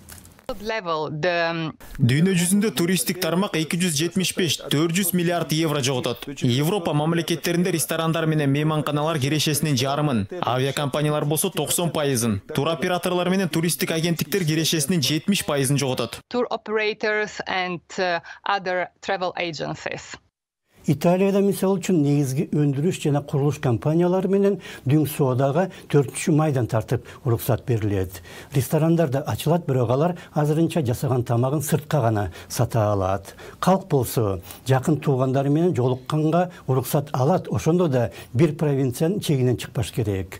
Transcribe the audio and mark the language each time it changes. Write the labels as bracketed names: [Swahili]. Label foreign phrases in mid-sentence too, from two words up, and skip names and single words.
[Kyrgyz] Дүйнө жүзүндө туристтик тармак 275-400 миллиард евро жоготот. Европа мамлекеттеринде ресторандар менен мейманканалар кирешесинин жарымын, авиакомпаниялар болсо 90%-ын, туроператорлор менен туристтик агенттиктер кирешесинин 70%-ын жоготот. [English] Tour operators and other travel agencies. [Kyrgyz] Италияда мисал үчүн негизги өндүрүш жана курулуш компаниялары менен дүң соодага 4 майдан тартып уруксат берилет. Ресторандар да ачылат, бирок алар азырынча жасаган тамагын сыртка гана сата алат. Калк болсо жакын туугандары менен жолукканга уруксат алат, ошондо да бир провинциянын чегинен чыкпаш керек.